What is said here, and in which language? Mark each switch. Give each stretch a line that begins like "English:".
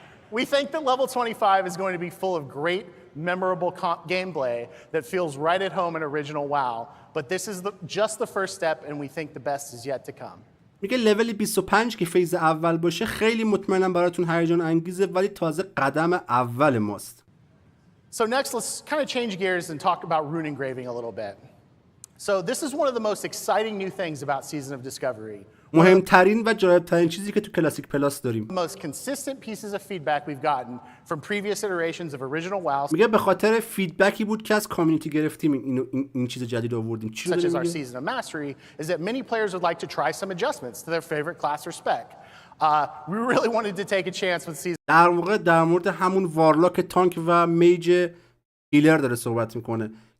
English: We think that level 25 is going to be full of great, memorable gameplay that feels right at home in original WoW, but this is just the first step and we think the best is yet to come.
Persian: میگه لول 25 که فیز اول باشه خیلی مطمئنم براتون هیجان انگیزه، ولی تازه قدم اول ماست.
English: So next let's kind of change gears and talk about rune engraving a little bit. So this is one of the most exciting new things about Season of Discovery.
Persian: مهمترین و جالبترین چیزی که تو کلاسیک پلاس داریم.
English: The most consistent pieces of feedback we've gotten from previous iterations of original WoW.
Persian: میگه به خاطر فیدبکی بود که از کامیونیتی گرفتیم این چیز جدید آوردیم.
English: Such as our Season of Mastery is that many players would like to try some adjustments to their favorite class or spec. We really wanted to take a chance with Season.
Persian: در واقع در مورد همون وارلاک تانک و میج هیلر داره صحبت میکنه.